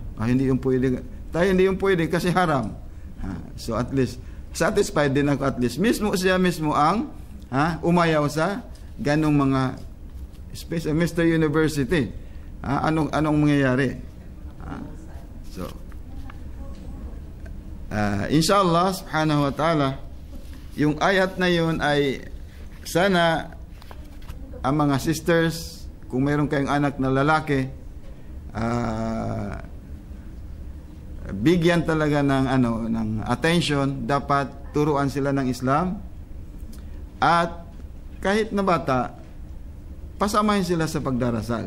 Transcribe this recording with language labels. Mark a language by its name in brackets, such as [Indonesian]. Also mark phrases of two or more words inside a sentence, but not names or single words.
[Filipino] Hindi yung pwede. Tayo hindi yung pwede kasi haram. So [English] at least, [Filipino] satisfied din ako [English] at least. [Filipino] Siya mismo ang umayaw sa ganong mga special Mr. University. Anong mangyayari? So, [Arabic] إن شاء الله سبحانه وتعالى, [Filipino] yung ayat na yun ay sana ang mga sisters, kung mayroon kayong anak na lalaki, bigyan talaga ng attention. Dapat turuan sila ng Islam, at kahit na bata, pasamahin sila sa pagdarasal.